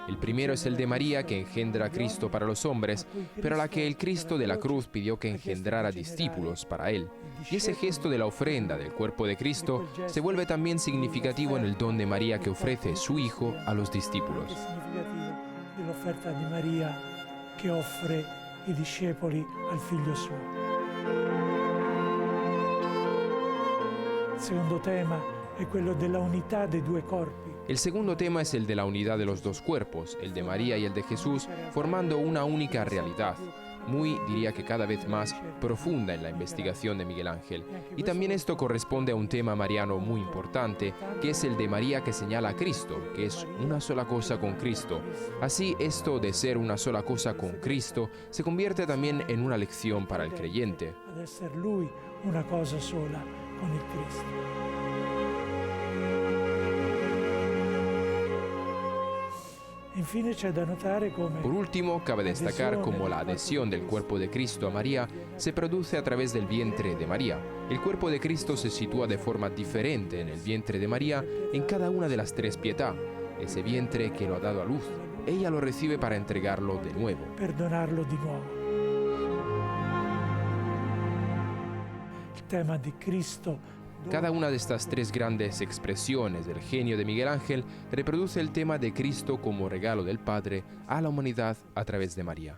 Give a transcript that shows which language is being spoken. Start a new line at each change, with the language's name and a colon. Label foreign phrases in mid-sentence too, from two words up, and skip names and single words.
Spanish: El primero es el de María, que engendra a Cristo para los hombres, pero a la que el Cristo de la cruz pidió que engendrara discípulos para él. Y ese gesto de la ofrenda del cuerpo de Cristo se vuelve también significativo en el don de María que ofrece su Hijo a los discípulos. De la oferta de María
Italian: que offre i discepoli al figlio suo. Il secondo tema è quello della unità dei due corpi.
Spanish: El segundo tema es el de la unidad de los dos cuerpos, el de María y el de Jesús, formando una única realidad, muy, diría que cada vez más, profunda en la investigación de Miguel Ángel. Y también esto corresponde a un tema mariano muy importante, que es el de María que señala a Cristo, que es una sola cosa con Cristo. Así, esto de ser una sola cosa con Cristo se convierte también en una lección para el creyente.
Italian: Ad essere lui una cosa sola con il Cristo.
Spanish: Por último, cabe destacar cómo la adhesión del cuerpo de Cristo a María se produce a través del vientre de María. El cuerpo de Cristo se sitúa de forma diferente en el vientre de María en cada una de las tres pietà, ese vientre que lo ha dado a luz. Ella lo recibe para entregarlo de nuevo.
Italian: Perdonarlo di nuovo.
Spanish: El tema de Cristo. Cada una de estas tres grandes expresiones del genio de Miguel Ángel reproduce el tema de Cristo como regalo del Padre a la humanidad a través de María.